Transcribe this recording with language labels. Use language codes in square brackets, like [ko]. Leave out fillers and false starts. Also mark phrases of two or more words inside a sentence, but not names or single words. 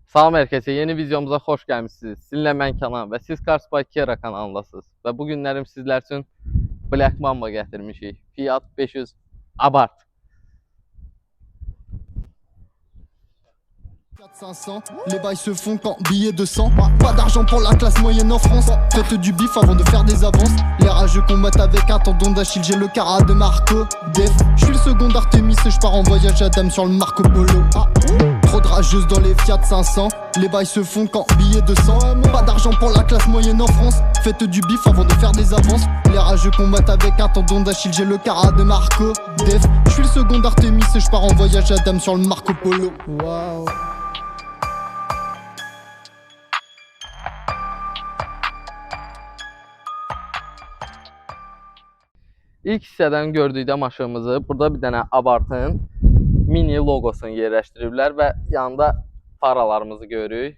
[az] Salam herkese, yeni videomuza xoş gəlmişsiniz. Sizinlə mən Kənan və siz Cars by Kiera kanalındasınız. Və bu günlərim sizlər üçün Black Mamba gətirmişik. Fiat 500 Abarth. [fr] 500, les bails se font quand billets de 100. Pas d'argent pour la classe moyenne en France. Faites du bif avant de faire des avances. Les rageux combattent avec un tendon d'Achille. J'ai le cara de Marco Def. Je suis le second Artemis et je pars en voyage à dame sur le Marco Polo. Trop de rageuses dans les Fiat 500. Les bails se font quand billets de 100. Pas d'argent pour la classe moyenne en France. Faites du bif avant de faire des avances. Les rageux combattent avec un tendon d'Achille. J'ai le cara de Marco Def. Je suis le second Artemis et je pars en voyage à dame sur le Marco Polo. Waouh. [az] İlk hissədən gördükdə maşınımızı burada bir dənə Abarth'ın mini logosunu yerləşdiriblər və yanında faralarımızı görürük.